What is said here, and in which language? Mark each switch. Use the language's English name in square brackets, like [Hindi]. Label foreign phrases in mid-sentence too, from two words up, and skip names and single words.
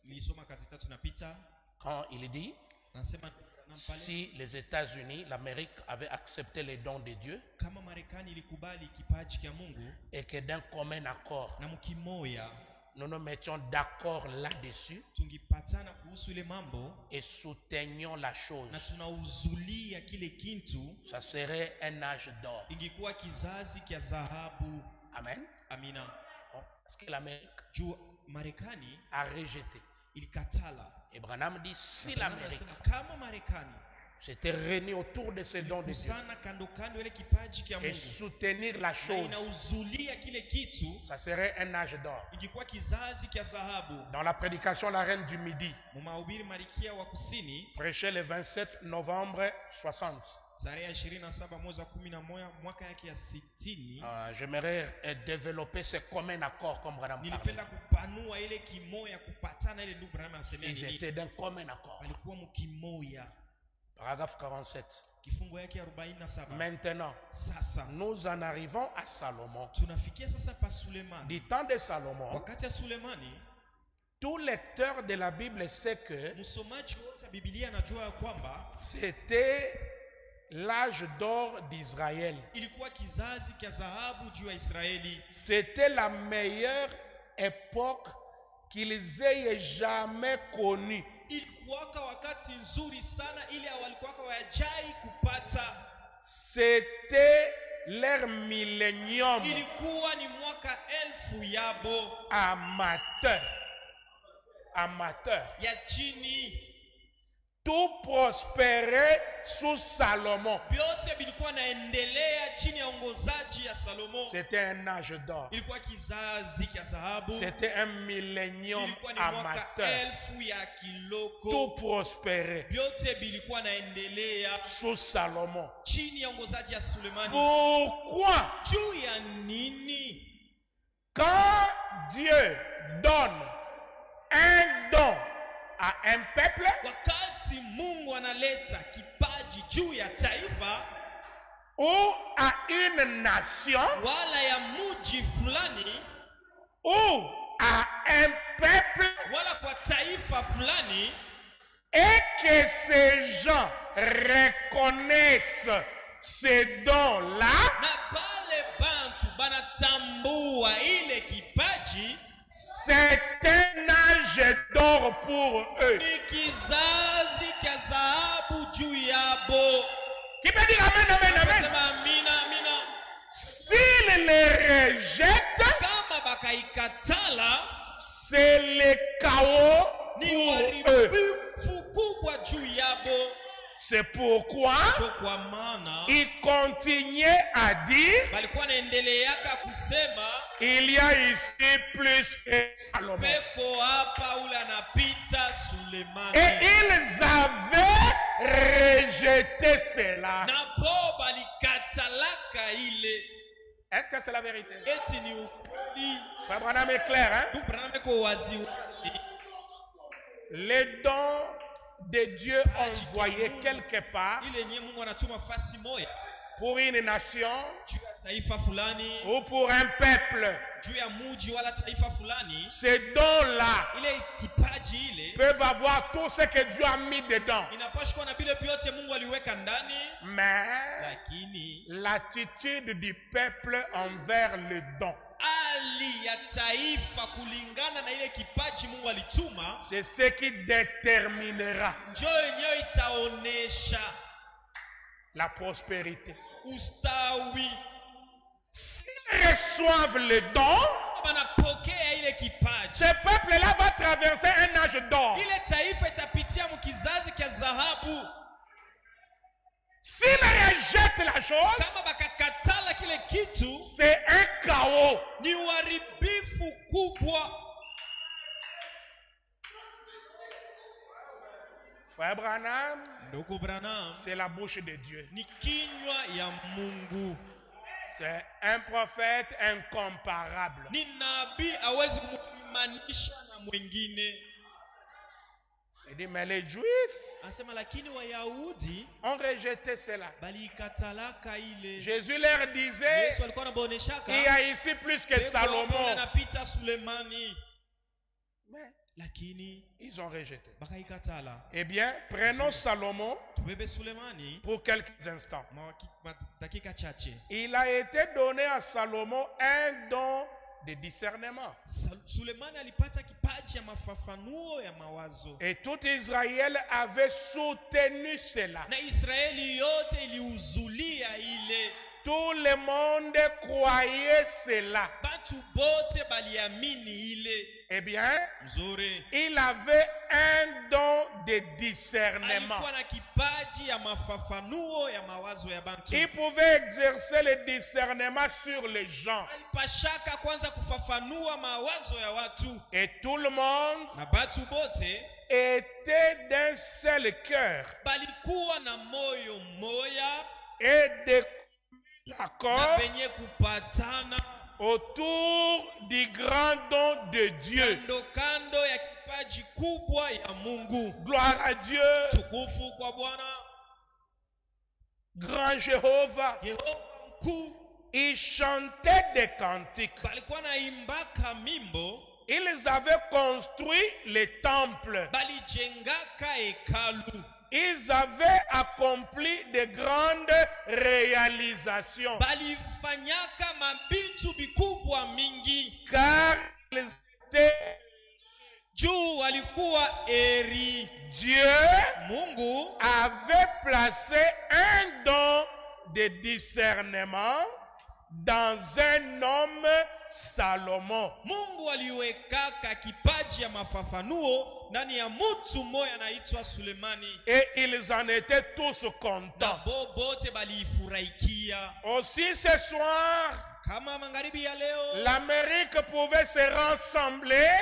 [French] Quand il dit, si les États-Unis, l'Amérique avaient accepté les dons de Dieu et que d'un commun accord, nous nous mettions d'accord là-dessus [Swahili] tungipatana kuhusu ile mambo [French] et soutenions la chose, [Swahili] na tunauzulia kile kintu, [French] ça serait un âge d'or. [Swahili] ingekuwa kizazi kya dhahabu. [French] Amen. [Swahili] Amina. [French] Parce que l'Amérique [Swahili] Juu Marekani [French] a rejeté. [Swahili] ilikatala. [French] Et Branham dit, si [Swahili] Branham [French] l'Amérique [Swahili] anasema kama Marekani [French] s'était réunie autour de ces dons de Dieu [Swahili] sana kando kando ile kipaji kya [French] et [Swahili] Mungu [French] soutenir la [Swahili] na [French] chose, [Swahili] inauzulia kile kitu, [French] ça serait un âge d'or. [Swahili] ingekuwa kizazi kya dhahabu. [French] Dans la prédication La Reine du Midi, [Swahili] Mumahubiri Malkia wa Kusini [French] prêché le 27 novembre 60. [Swahili] tarehe 27 mwezi wa 11 mwaka yake ya 60, [French] J'aimerais développer ce commun accord comme Branham [Swahili] nilipenda [French] parlait. [Swahili] kupanua ile kimoya, kupatana ile ndugu Branham anasemea [French] S'ils [Swahili] nini. [French] étaient d'un commun accord. [Swahili] Walikuwa mkimoya. [French] Paragraphe 47. [Swahili] Kifungo yake 47. [French] Maintenant, [Swahili] Sasa [French] nous en arrivons à Salomon. [Swahili] tunafikia sasa pa Sulemani. [French] Du temps de Salomon, [Swahili] Wakati ya Sulemani, [French] tout lecteur de la Bible sait que [Swahili] msomaji wote wa Biblia anajua kwamba [French] c'était l'âge d'or d'Israël. [Swahili] ilikuwa kizazi kya dhahabu juu ya Israeli. [French] C'était la meilleure époque qu'ils aient jamais connue. [Swahili] Ilikuwaka wakati nzuri sana, ile walikuwaka wajai kupata. [French] C'était leur millénium [Swahili] Ilikuwa ni mwaka 1000 yabo [French] amateur. Amateur. [Swahili] ya chini. [French] Tout prospérait sous Salomon. [Swahili] Vyote vilikuwa naendelea chini ya ongozaji ya Salomo. [French] C'était un âge d'or. [Swahili] Ilikuwa kizazi kya dhahabu. [French] C'était un millénium [Swahili] Ilikuwa ni mwaka [French] amateur. [Swahili] 1000 ya kiloko. [French] Tout prospérait [Swahili] Vyote vilikuwa naendelea [French] sous Salomon. [Swahili] chini ya ongozaji ya Sulemani. [French] Pourquoi? [Swahili] Juu ya nini? [French] Quand Dieu donne un don à un peuple, [Swahili] Wakati Mungu analeta kipaji juu ya taifa [French] ou à une nation, [Swahili] wala ya muji fulani [French] ou à un peuple, [Swahili] wala kwa taifa fulani, [French] et que ces gens reconnaissent ces dons-là, [Swahili] na pale bantu banatambua ile kipaji, [French] c'est un âge d'or pour eux. [Swahili] ni kizazi kya dhahabu juu yabo. [French] Qui peut dire amen, amen, amen? [Swahili] Sema amina, amina. [French] S'ils les rejettent, [Swahili] Kama bakaikatala, [French] c'est le chaos [Swahili] ni [French] pour eux. [Swahili] uharibifu kubwa juu yabo. [French] C'est pourquoi [Swahili] Cho kwa maana [French] il continuait à dire, [Swahili] balikuwa naendeleaka kusema [French] il y a ici plus que Salomon. [Swahili] peko hapa ule anapita [French] Et [Swahili] Sulemani. [French] ils avaient rejeté cela. [Swahili] Na po balikatalaka ile. [French] Est-ce que c'est la vérité? [Swahili] Eti ni ukweli. [French] Frère Branham est clair, hein? [Swahili] Ndugu Branham eko wazi wazi. [French] Les dons de Dieu envoyés quelque part [Swahili] Ile nye Mungu anatuma fasi moya [French] pour une nation [Swahili] juu ya taifa fulani, [French] ou pour un peuple, [Swahili] juu ya muji wala taifa fulani, [French] ces dons-là [Swahili] ile kipaji ile [French] peuvent avoir tout ce que Dieu a mis dedans. [Swahili] inapaswa kuwa na vile vyote Mungu aliweka ndani, [French] Mais [Swahili] lakini [French] l'attitude du peuple envers le don, [Swahili] hali ya taifa kulingana na ile kipaji Mungu alituma, [French] c'est ce qui déterminera [Swahili] njoo yenyewe itaonesha [French] la prospérité. [Swahili] ustawi. [French] S'ils reçoivent le don, [Swahili] Banapokea ile kipaji, [French] ce peuple-là va traverser un âge d'or. [Swahili] ile taifa itapitia mkizazi kya dhahabu. [French] S'ils rejettent la chose, [Swahili] Kama bakakatala kile kitu, [French] c'est un chaos. [Swahili] ni uharibifu kubwa. [French] Frère Branham, [Swahili] Ndugu Branham [French] c'est la bouche de Dieu. [Swahili] ni kinywa ya Mungu, [French] C'est un prophète incomparable. [Swahili] ni nabii, hawezi kumlinganisha na mwingine. [French] Il dit, mais les Juifs [Swahili] Anasema lakini Wayahudi [French] ont rejeté cela. [Swahili] balikatalaka ile. [French] Jésus leur disait, [Swahili] Yesu alikuwa anabaoneshaka [French] il y a ici plus que Salomon. [Swahili] anapita Sulemani, [French] Mais [Swahili] lakini [French] ils ont rejeté. [Swahili] bakaikatala. [French] Eh bien, prenons Salomon [Swahili] Tubebe Sulemani [French] pour quelques instants. [Swahili] dakika chache. [French] Il a été donné à Salomon un don de discernement. [Swahili] Sulemani alipata kipaji ya mafafanuo ya mawazo. [French] Et tout Israël avait soutenu cela. [Swahili] Na Israeli yote iliuzulia ile. [French] Tout le monde croyait cela. [Swahili] Batu bote baliamini ile. [French] Eh bien, [Swahili] Mzuri. [French] il avait un don de discernement. [Swahili] Alikuwa na kipaji ya mafafanuo ya mawazo ya bantu. [French] Il pouvait exercer le discernement sur les gens. [Swahili] Alipashaka kwanza kufafanua mawazo ya watu. [French] Et tout le monde [Swahili] Na batu bote [French] était d'un seul cœur [Swahili] balikuwa na moyo moya [French] et de [Swahili] na [French] l'accord [Swahili] benye kupatana [French] autour du grand don de Dieu. [Swahili] kando kando ya kipaji kubwa ya Mungu. [French] Gloire à Dieu, [Swahili] Tukufu kwa Bwana. [French] grand Jéhovah. [Swahili] Yehova mkuu. [French] Ils chantaient des cantiques. [Swahili] Balikuwa na imbaka mimbo. [French] Ils avaient construit le temple. [Swahili] Balijengaka hekalu. [French] Ils avaient accompli de grandes réalisations. [Swahili] Balifanyaka mabitu bikubwa mingi. [French] Car ils étaient [Swahili] Juu walikuwa eri. [French] Dieu [Swahili] Mungu [French] avait placé un don de discernement dans un homme, Salomon. [Swahili] Mungu aliwekaka kipaji ya mafafanuo ndani ya mtu mmoja anaitwa Sulemani. [French] Et ils en étaient tous [Swahili] Na [French] contents. [Swahili] bote balifurahikia. [French] Aussi ce soir, [Swahili] Kama magharibi ya leo, [French] l'Amérique pouvait se rassembler